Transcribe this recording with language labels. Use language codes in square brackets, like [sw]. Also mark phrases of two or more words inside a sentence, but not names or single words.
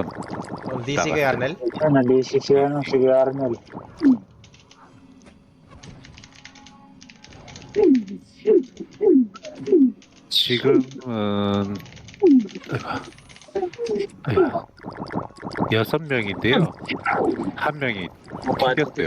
[tl] DC kay Arnel. Nalisi siya ng si Arnel. [ko] 지금은 아이고, 6명인데요. 한 명이 튕겼어요.